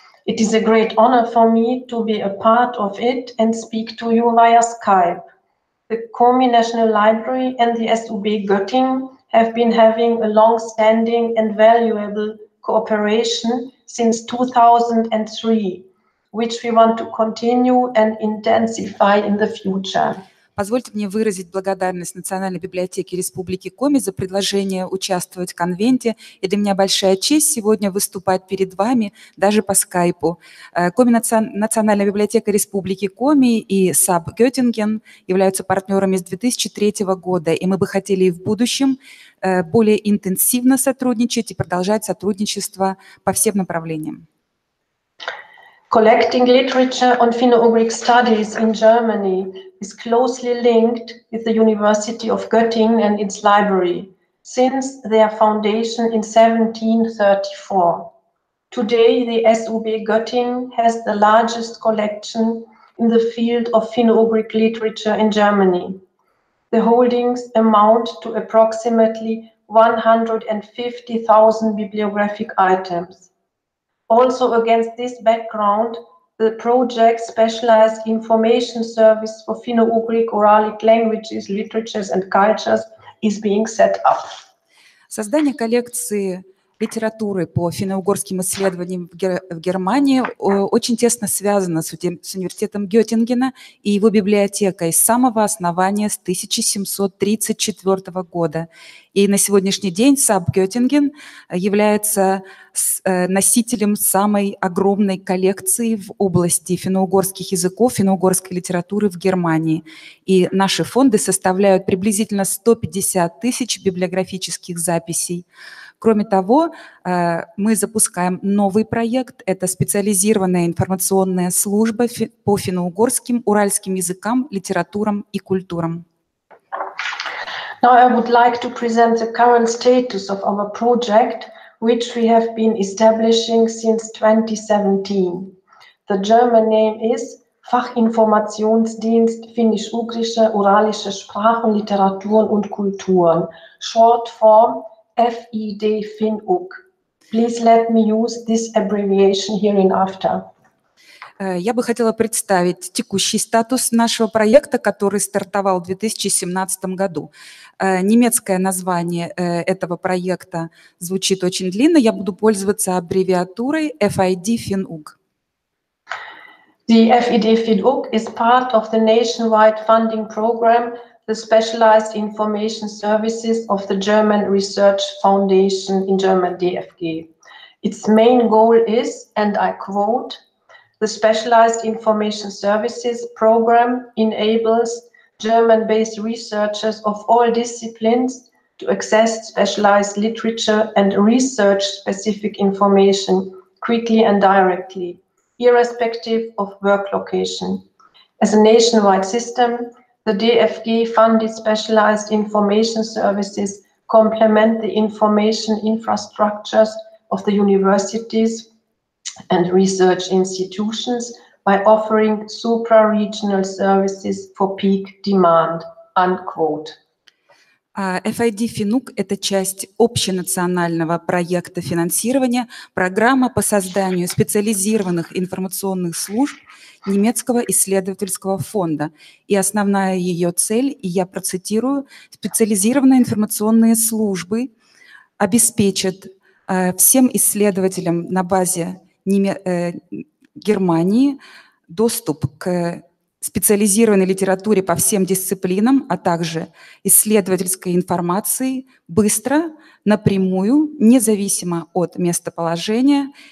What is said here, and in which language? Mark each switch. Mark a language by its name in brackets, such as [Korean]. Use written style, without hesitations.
[English] It is a great honor for me to be a part of it and speak to you via Skype. The Komi National Library and the SUB Göttingen have been having a long-standing and valuable cooperation since 2003, which we want to continue and intensify in the future. [Russian] Позвольте мне выразить благодарность Национальной библиотеке Республики Коми за предложение участвовать в конвенте. И для меня большая честь сегодня выступать перед вами даже по скайпу. Национальная библиотека Республики Коми и САБ Göttingen являются партнерами с 2003 года, и мы бы хотели и в будущем более интенсивно сотрудничать и продолжать сотрудничество по всем направлениям. [English] Collecting literature on Finno-Ugric studies in Germany is closely linked with the University of Göttingen and its library since their foundation in 1734. Today, the SUB Göttingen has the largest collection in the field of Finno-Ugric literature in Germany. The holdings amount to approximately 150,000 bibliographic items. Also against this background, the project Specialized Information Service for Finno-Ugric Oralic Languages, Literatures and Cultures is being set up. [Russian] Создание коллекции литературы по финно-угорским исследованиям в Германии очень тесно связано с университетом Геттингена и его библиотекой с самого основания с 1734 года. И на сегодняшний день САБ Göttingen является носителем самой огромной коллекции в области финно-угорских языков, финно-угорской литературы в Германии. И наши фонды составляют приблизительно 150 тысяч библиографических записей. Кроме того, мы запускаем новый проект. Это специализированная информационная служба по финно-угорским, уральским языкам, литературам и культурам. [English] Now I would like to present the current status of our project, which we have been establishing since 2017. The German name is Fachinformationsdienst Finnisch-Ugrische Uralische Sprachen, Literaturen und Kulturen, short form FID FinUG. Please let me use this abbreviation hereinafter. [Russian] Я бы хотела представить текущий статус нашего проекта, который стартовал в 2017 году. Немецкое название этого проекта звучит очень длинно. Я буду пользоваться аббревиатурой FID FinUG. [English] The FID FinUG is part of the nationwide funding program, the Specialized Information Services of the German Research Foundation, in German DFG. Its main goal is, and I quote, "The Specialized Information Services program enables German-based researchers of all disciplines to access specialized literature and research-specific information quickly and directly, irrespective of work location. As a nationwide system, the DFG-funded specialized information services complement the information infrastructures of the universities and research institutions by offering supra-regional services for peak demand." Unquote. [Russian] FID FinUG – это часть общенационального проекта финансирования, программа по созданию специализированных информационных служб немецкого исследовательского фонда. И основная ее цель, и я процитирую, специализированные информационные службы обеспечат всем исследователям на базе Германии доступ к специализированной литературе по всем дисциплинам, а также исследовательской информации быстро, напрямую, независимо от местоположения.